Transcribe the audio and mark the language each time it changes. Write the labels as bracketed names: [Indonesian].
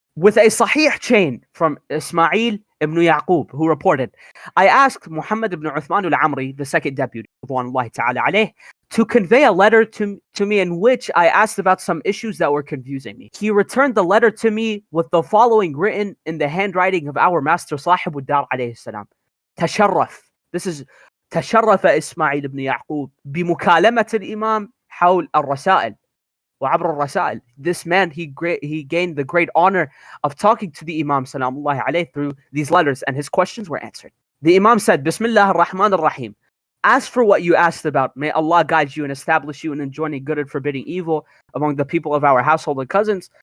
[English] With a sahih chain from Ismail ibn Yaqub, who reported, I asked Muhammad ibn Uthman al-Amri, the second deputy, to convey a letter to me in which I asked about some issues that were confusing me. He returned the letter to me with the following written in the handwriting of our master Sahib al-Dar alayhi salam. [Arabic] Tasharraf. [English] This is [Arabic] تشرف إسماعيل بن يعقوب بمكالمة الإمام حول الرسائل. وعبر الرسائل. [English] This man, he gained the great honor of talking to the Imam Salamullahi alayhi through these letters, and his questions were answered. The Imam said, Bismillah ar-Rahman ar-Rahim. As for what you asked about, may Allah guide you and establish you in enjoining good and forbidding evil among the people of our household and cousins.